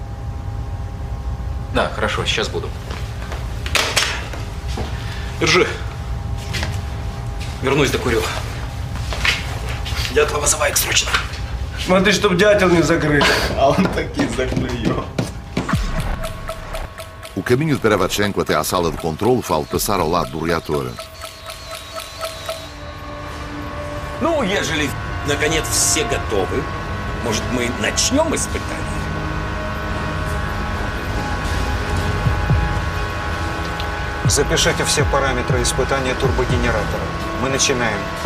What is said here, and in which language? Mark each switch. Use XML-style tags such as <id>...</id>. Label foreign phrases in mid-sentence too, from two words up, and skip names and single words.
<ru>Да, хорошо, сейчас буду. Держи. Вернусь, докурю. Дятла вызывает срочно. Смотри, чтоб дятел не закрыть. А он таки заклюет.</ru> <pt>O caminho de Perevatchenko até à sala de controle fala passar ao lado do reator.</pt> <ru>Ну, ежели, наконец, все готовы, может, мы начнем испытание? Запишите все параметры испытания турбогенератора.</ru>